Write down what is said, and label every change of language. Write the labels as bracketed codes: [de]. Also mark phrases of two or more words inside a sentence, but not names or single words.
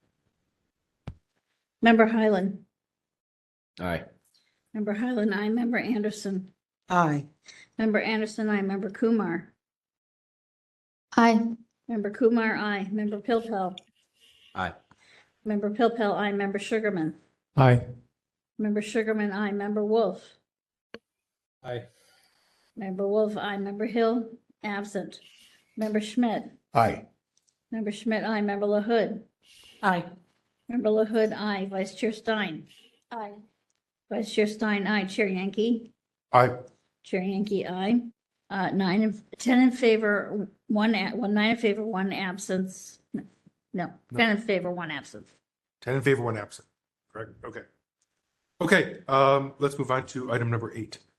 [en] Member Highland. Aye. Member Highland, aye. Member Anderson. Aye. Member Anderson, aye. Member Kumar. Aye. Member Kumar, aye. Member Pilpel. Aye. Member Pilpel, aye. Member Sugarman. Aye. Member Sugarman, aye. Member Wolf. Aye. Member Wolf, aye. Member Hill, absent. Member Schmidt. Aye. Member Schmidt, aye. Member LaHood. Aye. Member LaHood, aye. Vice Chair Stein. Aye. Vice Chair Stein, aye. Chair Yankee. Aye. Chair Yankee, aye. 10 in favor, 9 in favor, 1 absence. No, 10 in favor, 1 absence. 10 in favor, 1 absent. Correct. Okay. Okay. Let's move on to item number 8.